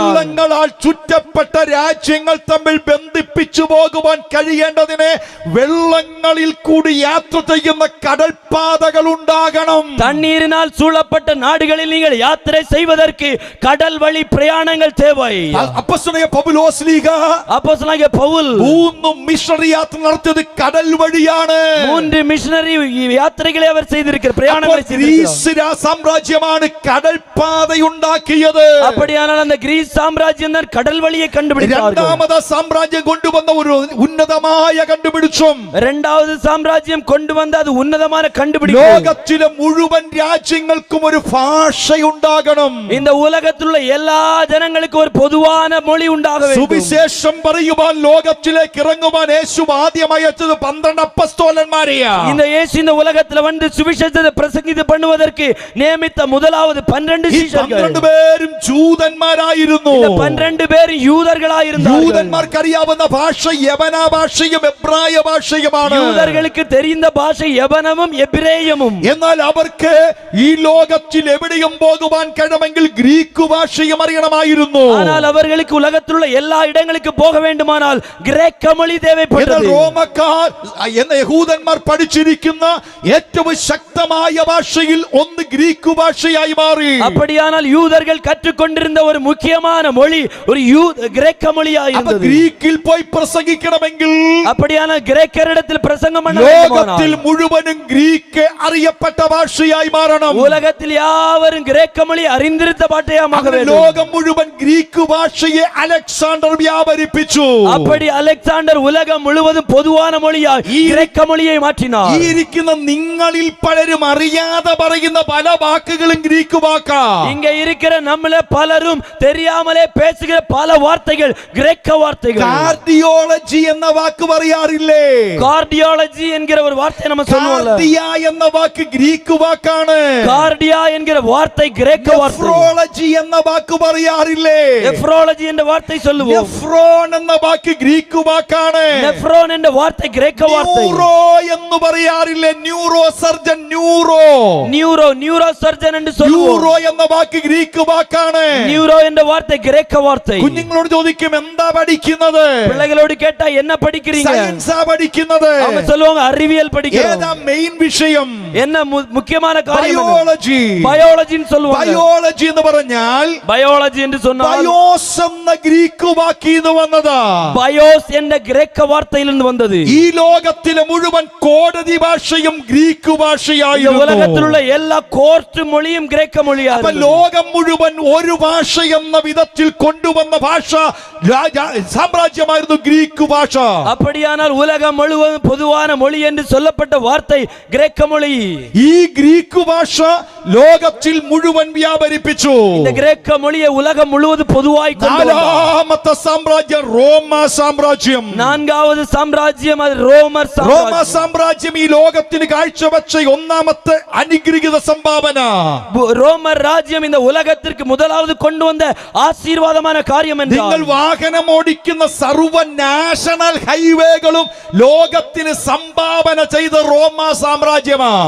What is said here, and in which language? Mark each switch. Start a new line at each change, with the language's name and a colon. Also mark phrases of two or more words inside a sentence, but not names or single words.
Malayalam: വെള്ളങ്ങളാൽ ചുറ്റപ്പെട്ട രാജ്യങ്ങൾ തമ്മിൽ ബന്ധിപ്പിച്ചു പോകുവാൻ കഴിയേണ്ടതിന് വെള്ളങ്ങളിൽ കൂടി യാത്ര ചെയ്യുന്ന കടൽപാതകൾ ഉണ്ടാകണം.
Tamil: தண்ணீரினால் சூழப்பட்ட நாடுகளில் நீங்கள் யாத்திரை செய்வதற்கு கடல் வழி பிரயாணங்கள் தேவை.
Malayalam: അപ്പോസ്തലനായ പൗലോസ് ലീഗ
Tamil: அப்போஸ்தலனாகிய பவுல்
Malayalam: 3 മിഷണറി യാത്ര നടത്തിയത് കടൽ വഴിയാണ്.
Tamil: 3 மிஷனரி யாத்திரைகளை அவர் செய்திருக்கிறார், பிரயாணங்களை செய்திருக்கிறார்.
Malayalam: ഗ്രീസ് സാമ്രാജ്യമാണ് കടൽപാതയുണ്ടാക്കിയത്.
Tamil: அப்படியானால் அந்த கிரீஸ் சாம்ராஜ்யம் தான் கடல் வழியை கண்டுபிடித்தார்கள்.
Malayalam: രണ്ടാമത് സാമ്രാജ്യം കൊണ്ടുവന്ന ഒരു ഉന്നതമായ കണ്ടുപിടിച്ചും
Tamil: இரண்டாவது சாம்ராஜ்யம் கொண்டு வந்த அது உன்னதமான கண்டுபிடிப்பு.
Malayalam: ലോകത്തിലെ മുഴുവൻ രാജ്യങ്ങൾക്കും ഒരു ഭാഷയുണ്ടാകണം.
Tamil: இந்த உலகத்தில் உள்ள எல்லா ஜனங்களுக்கும் ஒரு பொதுவான மொழி உண்டாக வேண்டும்.
Malayalam: സുവിശേഷം പറയുവാൻ ലോകത്തിലേക്ക് ഇറങ്ങുവാൻ യേശു ആദ്യമായി അയച്ചത് 12 അപ്പസ്തോലന്മാരെയാ.
Tamil: இந்த இயேசு இந்த உலகத்துல வந்து சுவிசேஷத்தை பிரசங்கித்து பண்ணுவதற்கு நியமித்த முதலாவது 12 சீஷர்கள்.
Malayalam: 12 പേരും ജൂതന്മാരായിരുന്നു.
Tamil: இந்த 12 பேர் யூதர்களாயிருந்தார்கள்.
Malayalam: യൂതന്മാർക്ക് അറിയാവുന്ന ഭാഷ യവന ഭാഷയും എബ്രായ ഭാഷയുമാണ്.
Tamil: யூதர்களுக்கு தெரிந்த பாஷை யவனமும் எபிரேயமும்.
Malayalam: എന്നാൽ അവർക്ക് ഈ ലോകത്തിൽ എവിടെയും പോകുവാൻ കഴിയുമെങ്കിൽ ഗ്രീക്ക് ഭാഷയും അറിയണമായിരുന്നു.
Tamil: ஆனால் அவர்களுக்கு உலகத்தில் உள்ள எல்லா இடங்களுக்கு போக வேண்டுமானால் கிரேக்க மொழி
Malayalam: എന്നാൽ
Tamil: தேவைப்பட்டது.
Malayalam: റോമക്കാർ എന്ന യഹൂദന്മാർ പഠിച്ചിരിക്കുന്ന ഏറ്റവും ശക്തമായ ഭാഷയിൽ ഒന്ന് ഗ്രീക്ക് ഭാഷയായി മാറി.
Tamil: அப்படியானால் யூதர்கள் கற்றுக்கொண்டிருந்த ஒரு முக்கியமான மொழி ஒரு கிரேக்க மொழியாயிருந்தது.
Malayalam: ഗ്രീക്കിൽ പോയി പ്രസംഗിക്കണമെങ്കിൽ
Tamil: அப்படியானால் கிரேக்கரிடத்தில் பிரசங்கம் பண்ண
Malayalam: ലോകത്തിൽ
Tamil: வேண்டுமானால்
Malayalam: മുഴുവനും ഗ്രീക്ക് അറിയപ്പെട്ട ഭാഷയായി മാറണം.
Tamil: உலகத்தில் யாவரும் கிரேக்க மொழி அறிந்திருந்த பாட்டையாக வேண்டும்.
Malayalam: ലോകം മുഴുവൻ ഗ്രീക്ക് ഭാഷയെ അലക്സാണ്ടർ വ്യാപരിപ്പിച്ചു.
Tamil: அப்படி அலெக்சாண்டர் உலகம் முழுவதும் பொதுவான மொழியாய் கிரேக்க மொழியை மாற்றினார்.
Malayalam: ഈ ഇരിക്കുന്ന നിങ്ങളിൽ പലരും അറിയാതെ പറയുന്ന പല വാക്കുകളും ഗ്രീക്ക് വാക്കാ.
Tamil: இங்க இருக்கிற நம்மள பலரும் தெரியாமலே பேசுகிற பல வார்த்தைகள் கிரேக்க வார்த்தைகள்.
Malayalam: കാർഡിയോളജി എന്ന വാക്ക് പറയാറില്ലേ?
Tamil: கார்டியாலஜி என்கிற ஒரு வார்த்தை நம்ம சொல்லுவோம்ல.
Malayalam: കാർഡിയ എന്ന വാക്ക് ഗ്രീക്ക് വാക്കാണ്.
Tamil: கார்டியா என்கிற வார்த்தை கிரேக்க வார்த்தை.
Malayalam: നെഫ്രോളജി എന്ന വാക്ക് പറയാറില്ലേ?
Tamil: நெஃப்ரோலஜி என்ற வார்த்தை சொல்லுவோம்.
Malayalam: നെഫ്രോൺ എന്ന വാക്ക് ഗ്രീക്ക് വാക്കാണ്.
Tamil: நெஃப்ரோன் என்ற வார்த்தை கிரேக்க வார்த்தை.
Malayalam: ന്യൂറോ എന്ന് പറയാറില്ലേ?
English: neuro surgeon neuro surgeon
Tamil: என்று சொல்லுவோம்.
Malayalam: ന്യൂറോ എന്ന വാക്ക് ഗ്രീക്ക് വാക്കാണ്.
Tamil: நியூரோ என்ற வார்த்தை கிரேக்க வார்த்தை.
Malayalam: കുഞ്ഞുങ്ങളോട് ചോദിക്കും എന്താ പഠിക്കുന്നത്?
Tamil: பிள்ளைகளோடு கேட்டா என்ன படிக்கிறீங்க?
Malayalam: സയൻസാ പഠിക്കുന്നത്.
Tamil: அவங்க சொல்லுவாங்க அறிவியல் படிக்கிறோம்.
Malayalam: ഏതാ മെയിൻ വിഷയം?
Tamil: என்ன முக்கியமான காரியம்?
Malayalam: ബയോളജി.
Tamil: பயாலஜின்னு சொல்லுவாங்க.
Malayalam: ബയോളജി എന്ന് പറഞ്ഞാൽ
Tamil: பயாலஜி என்று சொன்னால்
Malayalam: ബയോസ് എന്ന ഗ്രീക്ക് വാക്കിൽ നിന്ന് വന്നതാ.
Tamil: பயோஸ் என்ற கிரேக்க வார்த்தையிலிருந்து வந்தது.
Malayalam: ഈ ലോകത്തിലെ മുഴുവൻ കോടതി ഭാഷയും ഗ്രീക്ക് ഭാഷയായിരുന്നു.
Tamil: உலகத்தில் உள்ள எல்லா கோர்ட் மொழியும் கிரேக்க மொழியா
Malayalam: അപ്പൊ ലോകം മുഴുവൻ ഒരു ഭാഷ എന്ന വിധത്തിൽ കൊണ്ടുവന്ന ഭാഷ സാമ്രാജ്യമായിരുന്നു ഗ്രീക്ക് ഭാഷ.
Tamil: அப்படியானால் உலகம் முழுவதும் பொதுவான மொழி என்று சொல்லப்பட்ட வார்த்தை கிரேக்க மொழி.
Malayalam: ഈ ഗ്രീക്ക് ഭാഷ ലോകത്തിൽ മുഴുവൻ വ്യാപരിപ്പിച്ചു.
Tamil: இந்த கிரேக்க மொழியை உலகம் முழுவதும் பொதுவாய் கொண்டு வந்தார்.
Malayalam: നാലാമത്തെ സാമ്രാജ്യം റോമ സാമ്രാജ്യം.
Tamil: நான்காவது சாம்ராஜ்யம் அது ரோமர்
Malayalam: റോമ
Tamil: சாம்ராஜ்யம்.
Malayalam: സാമ്രാജ്യം ഈ ലോകത്തിന് കാഴ്ചവെച്ച ഒന്നാമത്തെ അനുഗ്രഹീത സംഭാവന.
Tamil: ரோமர் ராஜ்யம் இந்த உலகத்திற்கு முதலாவது கொண்டு வந்த ஆசீர்வாதமான காரியம்
Malayalam: നിങ്ങൾ
Tamil: என்றால்
Malayalam: വാഹനം ഓടിക്കുന്ന സർവ്വ നാഷണൽ ഹൈവേകളും ലോകത്തിന് സംഭാവന ചെയ്ത റോമ സാമ്രാജ്യമാണ്.